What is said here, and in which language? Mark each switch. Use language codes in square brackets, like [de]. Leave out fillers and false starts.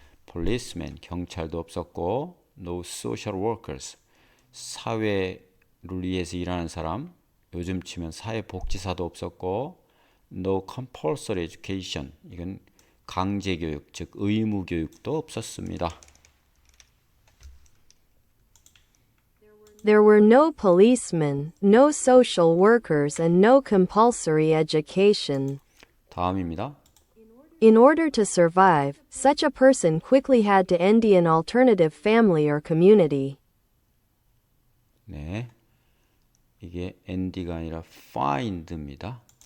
[ko] policemen, 경찰도 없었고, [en] no social workers, [ko] 사회를 위해서 일하는 사람, 요즘 치면 사회복지사도 없었고, [en] no compulsory education, [ko] 이건 강제교육, 즉 의무교육도 없었습니다. [en] There were no policemen, no social workers, and no compulsory education. [ko] 다음입니다. [en] In order to survive, such a person quickly had to end an alternative family or community. [ko] 네, 이게 end가 아니라 find입니다.